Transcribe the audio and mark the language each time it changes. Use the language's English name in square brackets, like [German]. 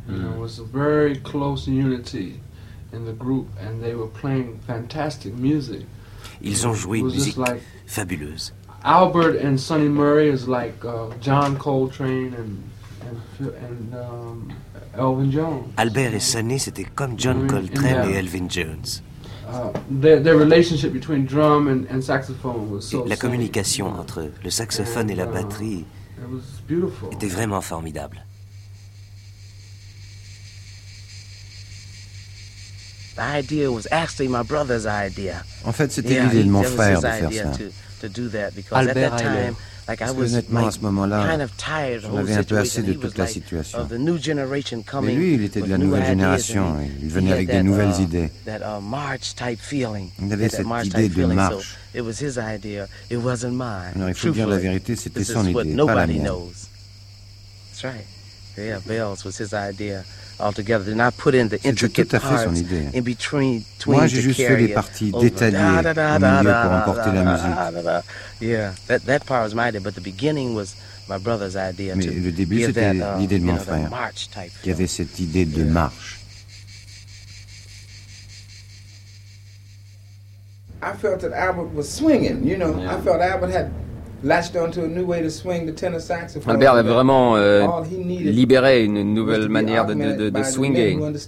[English] It was a very close unity in the group and they were playing fantastic music. [French] Ils ont joué une musique like fabuleuse. [English] Albert and Sonny Murray is like John Coltrane and Elvin Jones. [French] Albert et Sonny, c'était comme John Coltrane et Elvin Jones. [English] Their relationship between drum and saxophone was so. [French] La communication entre le saxophone et la batterie était vraiment formidable. [English] The idea was actually my brother's idea. [French] En fait, c'était l'idée de mon frère de faire ça. Albert Ayler. Parce que honnêtement, à ce moment-là, on avait un peu assez de toute la situation. Mais lui, il était de la nouvelle génération, et il venait avec des nouvelles idées. Il avait cette idée de marche. Alors, il faut dire la vérité, c'était son idée, pas la mienne. C'est vrai. Oui, Bell's était son idée. [English] Altogether, then I put in the intricate parts in between. [French] Moi, j'ai juste fait les parties détaillées au milieu pour emporter la musique. [English] Yeah, that part was my idea, but the beginning was my brother's idea. [French] Mais le début, c'était l'idée de mon frère, qui avait cette idée de marche. [English] I felt that Albert was swinging. You know, I felt Albert had. [French] Albert avait vraiment libéré une nouvelle manière de swinging.